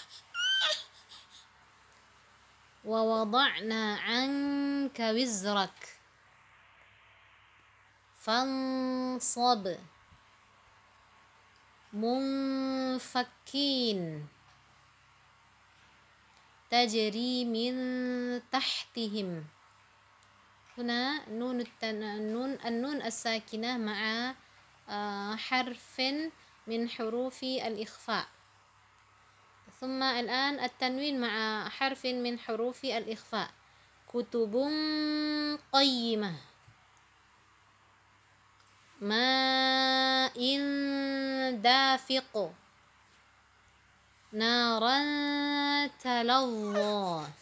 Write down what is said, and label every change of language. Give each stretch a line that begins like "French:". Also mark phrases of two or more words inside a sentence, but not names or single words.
Arabic: ووضعنا عنك وزرك فانصب منفكين تجري من تحتهم. هنا نون الساكنة مع حرف من حروف الإخفاء. ثم الآن التنوين مع حرف من حروف الإخفاء. كتب قيمة. ماء دافق. نارا تلظى.